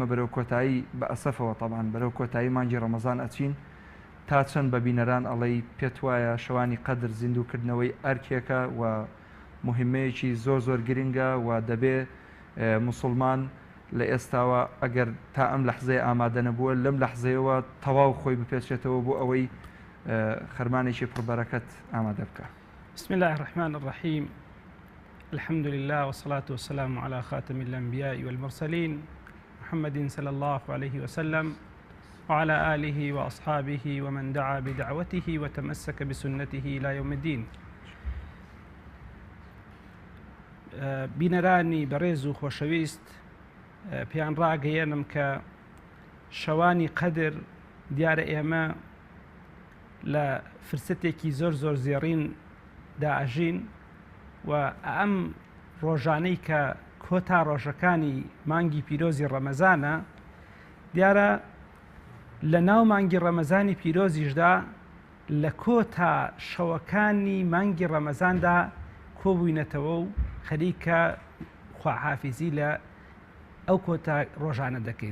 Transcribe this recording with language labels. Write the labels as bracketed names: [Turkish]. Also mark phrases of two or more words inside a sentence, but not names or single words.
[Central Kurdish] بەرەو کۆتایی بە ئەسەفەوە تەبعاً بەرەو کۆتایی مانگی ڕەمەزان ئەچین، تا چەند بە بینەران ئەڵەی پێت وایە شەوانی قەدر زیندووکردنەوەی ئەرکێکە و مهمەیەکی زۆر زۆر گرنگە و دەبێ مسلمان لە ئێستاوە ئەگەر تا ئەم لەحزەیە ئامادە نەبووە لەم لەحزەیەوە تەواو خۆی بپێچێتەوە بۆ ئەوەی خەرمانێکی پڕبەرەکەت ئامادە بکە. [Arabic] بسم الله الرحمن الرحيم. الحمد لله والصلاة والسلام على خاتم الأنبياء والمرسلين محمد صلى الله عليه وسلم وعلى آله وأصحابه ومن دعا بدعوته وتمسك بسنته إلى يوم الدين. [Central Kurdish] بینەرانی بەڕێز و خۆشەویست، پێیان ڕاگەیەنم کە شەوانی قەدر دیارە ئێمە لە فرسەتێکی زۆر زێڕین داژین و ئەم ڕۆژانەی کە کۆتا ڕۆژەکانی مانگی پیرۆزی ڕەمەزانە، دیارە لە ناو مانگی ڕەمەزانی پیرۆزیشدا لە کۆتا شەوەکانی مانگی ڕەمەزاندا کۆبووینەتەوە و خەریکە خواحافیزی لە ئەو کۆتا ڕۆژانە دەکەین.